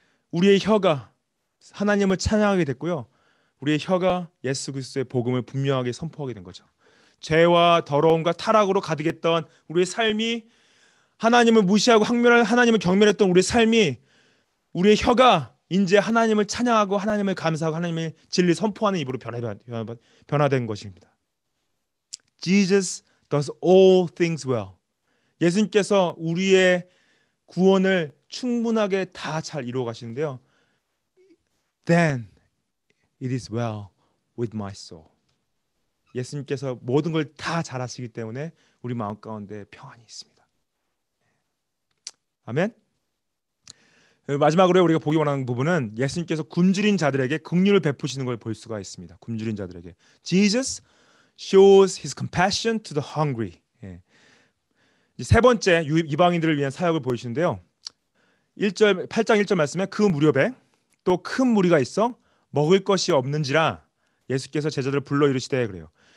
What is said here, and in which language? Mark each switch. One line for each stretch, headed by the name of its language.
Korean: 우리의 혀가 하나님을 찬양하게 됐고요. 우리의 혀가 예수 그리스도의 복음을 분명하게 선포하게 된 거죠. 죄와 더러움과 타락으로 가득했던 우리의 삶이 하나님을 무시하고 하나님을 경멸했던 우리의 삶이 우리의 혀가 이제 하나님을 찬양하고 하나님을 감사하고 하나님의 진리 선포하는 입으로 변화된 것입니다.
English: Jesus does all things well.
Korean: 예수님께서 우리의 구원을 충분하게 다 잘 이루어 가시는데요.
English: Then it is well with my soul.
Korean: 예수님께서 모든 걸 다 잘하시기 때문에 우리 마음 가운데 평안이 있습니다. 아멘. 마지막으로 우리가 보기 원하는 부분은 예수님께서 굶주린 자들에게 긍휼을 베푸시는 걸 볼 수가 있습니다. 굶주린 자들에게
English: Jesus shows his compassion to the hungry.
Korean: 세 번째 이방인들을 위한 사역을 보이시는데요. 8장 1절 말씀에 그 무렵에 또 큰 무리가 있어 먹을 것이 없는지라 예수께서 제자들을 불러 이르시되 그래요.